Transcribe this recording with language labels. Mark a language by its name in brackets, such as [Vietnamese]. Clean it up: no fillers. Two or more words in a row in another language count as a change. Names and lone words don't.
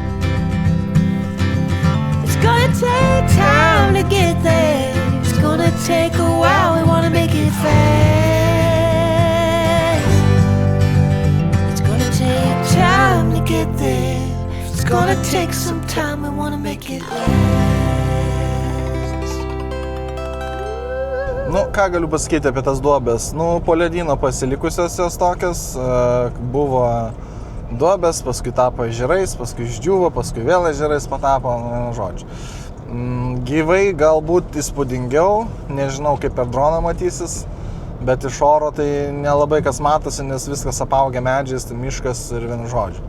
[English] It's gonna take time to get there. It's gonna take a while, we wanna make it fast. It's gonna take time to get there. It's gonna take some time, we wanna make it last. [Lithuanian] Nu, ką galiu pasakyti apie tas duobės? Nu, po ledyno pasilikusios jos tokios, buvo duobės, paskui tapo ežerais, paskui išdžiuvo, paskui vėl ežerais patapo, žodžiu. Gyvai galbūt įspūdingiau, nežinau kaip per droną matysis, bet iš oro tai nelabai kas matosi, nes viskas apaugę medžiais, tai miškas ir vienu žodžiu.